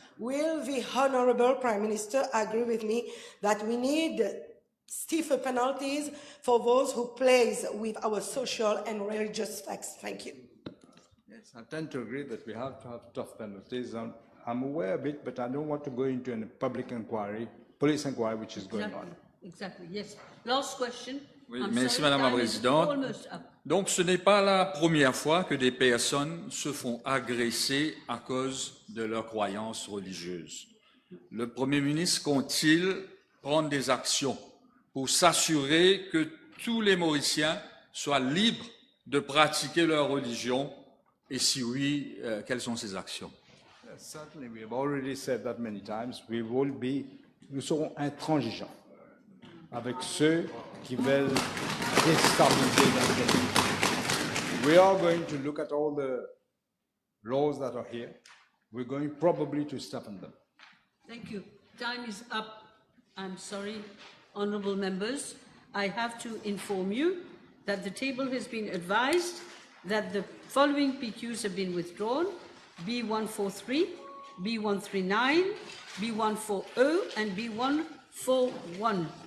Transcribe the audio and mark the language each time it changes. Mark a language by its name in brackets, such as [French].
[English] Will the Honourable Prime Minister agree with me that we need stiffer penalties for those who plays with our social and religious facts? Thank you. Yes, I tend to agree that we have to have tough penalties. I'm aware of it, but I don't want to go into a public inquiry, police inquiry, which is going on. Exactly, yes. Last question. [French] Oui, merci Madame la Présidente. Donc ce n'est pas la première fois que des personnes se font agresser à cause de leurs croyances religieuses. le Premier ministre compte-t-il prendre des actions pour s'assurer que tous les Mauriciens soient libres de pratiquer leur religion? Et si oui, quelles sont ces actions? [English] Certainly, we have already said that many times. [French] Nous serons intransigeants avec ceux qui veulent déstabiliser notre pays. [English] We are going to look at all the laws that are here. We're going probably to stiffen them. Thank you. Time is up. I'm sorry, honourable members. I have to inform you that the table has been advised that the following PQs have been withdrawn: B143, B139, B140 and B141.